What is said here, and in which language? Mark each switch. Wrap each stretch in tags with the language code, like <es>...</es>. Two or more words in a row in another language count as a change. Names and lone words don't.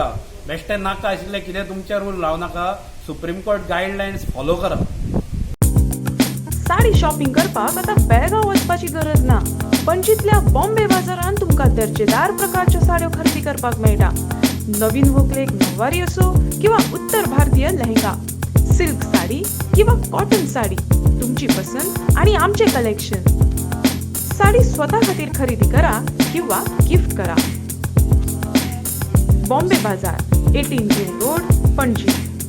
<kok>बेश्टें नाका आशिल्लें कितें तुमचे रूल लावं नाका.</kok> <en>Supreme Court guidelines follow</en> <kok>करा. साडी शॉपिंग करपाक आतां बेळगांव वचपाची गरज ना. पणजींतल्या बॉम्बे बाजारांत तुमकां दर्जेदार प्रकारच्यो साडयो खरेदी करपाक मेळटा. नवीन व्हंकलेक नववारी असो किंवा उत्तर भारतीय लेहंगा, सिल्क साडी किंवा कॉटन साडी, तुमची पसंत आणि आमचे कलेक्शन. साडी स्वतः खातीर खरेदी करा किंवा गिफ्ट करा. बॉम्बे बाजार, 18 जेल रोड, पणजी.</kok>